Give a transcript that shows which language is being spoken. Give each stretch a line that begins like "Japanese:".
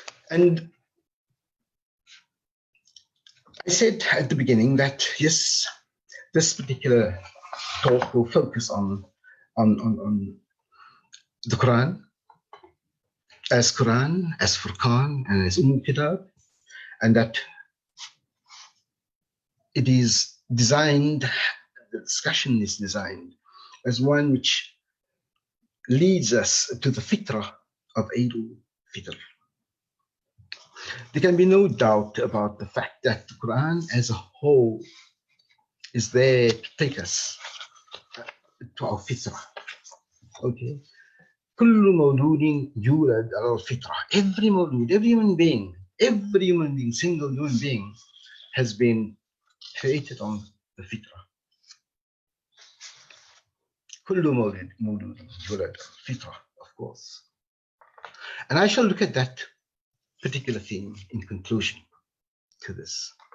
English: And I said at the beginning that, yes, this particular talk will focus on the Quran, as Furqan, and as Kitab, and that it is designed, the discussion is designed as one which leads us to the Fitrah of Eid al Fitr. There can be no doubt about the fact that the Quran as a whole is there to take us to our Fitrah. Okay.
Arabic: كل مولود يولد على الفطرة.
English: Every mawlud, every human being, single human being has been created on the Fitrah.
Arabic: كل مولود يولد Fitrah,
English: of course. And I shall look at that particular theme in conclusion to this.